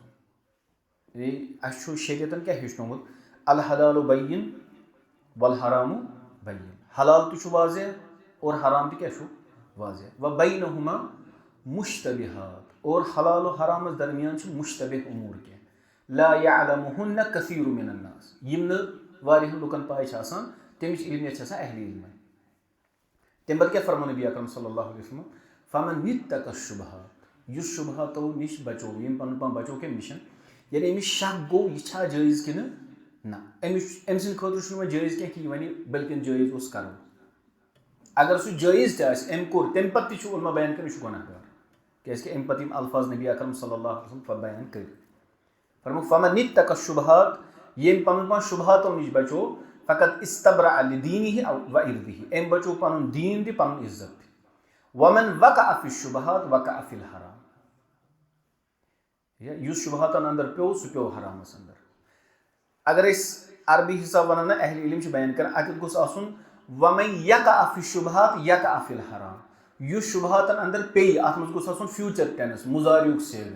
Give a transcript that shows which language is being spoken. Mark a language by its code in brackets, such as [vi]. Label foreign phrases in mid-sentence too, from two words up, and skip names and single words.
[ks] یعنی اَسہِ چھُ شریعتن کیٛاہ ہیٚچھنومُت, [ar] الحلالُ بَیِّن والحرامُ بَیِّن. [ks] حلال تہِ چھُ واضح اور حرام تہِ کیٛاہ چھُ واضح. [ar] وَبَیْنَہُمَا مُشتَبِہات, [ks] اور حلال و حرامَس درمیان چھِ مُشتَبِہ اُموٗر کینٛہہ. [ar] لا یعلمُہُنَّ کثیٖرٌ مِنَ الناس, [ks] یِم نہٕ واریاہن لُکن پاے چھِ آسان, تَمِچ علمیت چھِ آسان اہلِ علمَے. تَمہِ پَتہٕ کیٛاہ فرموو نبی اکرم [ar] صلی اللہ علیہ وسلم, فَمَن اتَّقَى الشُّبہات, [ks] یُس شُبہاتو نِش بچو, ییٚمۍ پَنُن پان بچو کَمہِ نِش, یعنی أمِس شک گوٚو یہِ چھا جٲیِز کِنہٕ نہ, أمۍ سٕنٛدِ خٲطرٕ چھُنہٕ وۄنۍ جٲیِز کینٛہہ کہِ یہِ وَنہِ بٔلکہِ جٲیِز اوس کَرُن. اگر سُہ جٲیِز تہِ آسہِ, أمۍ کوٚر, تَمہِ پَتہٕ تہِ چھُ علما بیان کَران یہِ چھُ گۄناہ گار, کیٛازِکہِ اَمہِ پَتہٕ یِم الفاظ نبی اکرم [ar] صلی اللہ علیہ وسلم [ks] بیان کٔرۍ. فرمووُکھ [ar] فَمَن اتَّقَى الشُّبہات, [ks] ییٚمۍ پَنُن پان شُبہاتو نِش بچو, فقط [ar] اِستَبرَأَ لِدیٖنِهِ وَعِرْضِهِ, [ks] أمۍ بچو پَنُن دیٖن تہِ پَنُن عزت تہِ. [ar] وَمَن وَقَعَ فِی الشُّبہات وَقَعَ فِی الحرام, [ks] یُس شُبہاتن اَندر پیوٚو سُہ پیوٚو حرامَس اَندر. اگر أسۍ عربی حِساب وَنو نہ, اہلِ علم چھِ بیان کران, اَتٮ۪تھ گوٚژھ آسُن [ar] وَمَن یَقَعَ فِی الشُّبہات یَقَعَ فِی الحرام. [ks] یُس شُبہاتن اَندر پیٚیہِ, اَتھ منٛز گوٚژھ آسُن [en] future tense, [ks] مُضارِیُک صیغہٕ.